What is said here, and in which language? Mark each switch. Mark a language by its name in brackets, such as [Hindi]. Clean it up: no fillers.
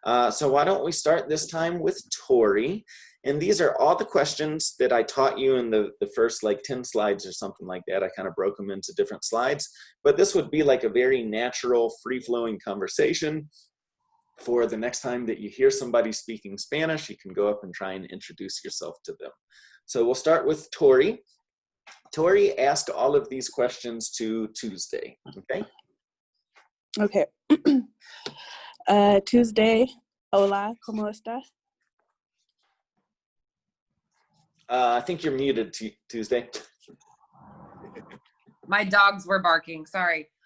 [English] So why don't we start this time with Tori? And these are all the questions that I taught you in the first like 10 slides or something like that. I kind of broke them into different slides, but this would be like a very natural, free-flowing conversation. For the next time that you hear somebody speaking Spanish, you can go up and try and introduce yourself to them. So we'll start with Tori. Tori asked all of these questions to Tuesday, okay? Okay. [Spanish] Tuesday, hola, ¿cómo estás? [English] I think you're muted, Tuesday. My dogs were barking, sorry.